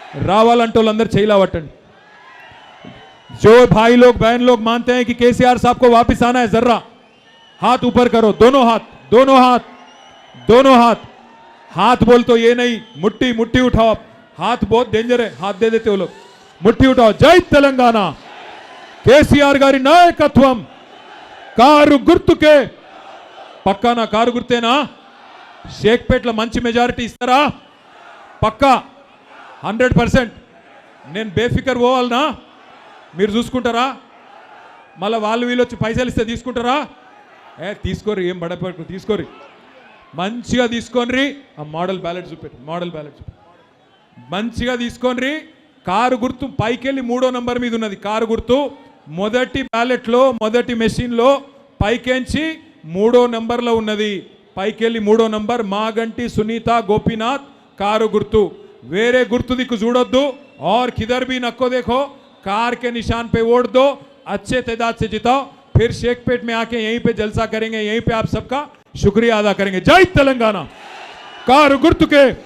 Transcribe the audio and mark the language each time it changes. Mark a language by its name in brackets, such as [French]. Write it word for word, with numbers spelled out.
[Telugu] రావాలంటే వాళ్ళందరూ చేయలేవటండి. [Hindi] जो भाई लोग बहन लोग मानते हैं कि केसीआर साहब को वापस आना है, जर्रा हाथ ऊपर करो, दोनों हाथ, दोनों हाथ, दोनों हाथ। हाथ बोल तो ये नहीं, मुट्ठी मुट्ठी उठाओ आप, हाथ बहुत डेंजर है, हाथ दे देते वो लोग। मुट्ठी उठाओ, [Telugu] जय तेलंगाना, కేసీఆర్ గారి నాయకత్వం, కారు గుర్తుకే, పక్కానా కారు గుర్తేనా? షేక్పేట్లో మంచి మెజారిటీ ఇస్తారా? పక్కా హండ్రెడ్ పర్సెంట్ నేను బేఫికర్ పోవాలనా? మీరు చూసుకుంటారా? మళ్ళీ వాళ్ళు వీళ్ళు వచ్చి పైసలు ఇస్తే తీసుకుంటారా? ఏ తీసుకోరు, ఏం బడపడకు, తీసుకోరు, మంచిగా తీసుకోని. ఆ మోడల్ బ్యాలెట్ చూపెట్టు, మోడల్ బ్యాలెట్ చూపెట్టు, మంచిగా తీసుకొని. కారు గుర్తు పైకెళ్ళి మూడో నంబర్ మీద ఉన్నది కారు గుర్తు, మొదటి బ్యాలెట్లో మొదటి మెషిన్లో పైకెంచి మూడో నెంబర్లో ఉన్నది, పైకెళ్ళి మూడో నంబర్ మాగంటి సునీత గోపీనాథ్ కారు గుర్తు. వేరే గుర్తు దిక్కు చూడొద్దు, [Hindi] और किधर भी नको देखो, कार के निशान पे वोट दो, अच्छे तादाद से जिताओ, फिर शेखपेट में आके यहीं पे जलसा करेंगे, यहीं पे आप सबका शुक्रिया अदा करेंगे. [Telugu] जय तेलंगाना, కారు గుర్తుకే.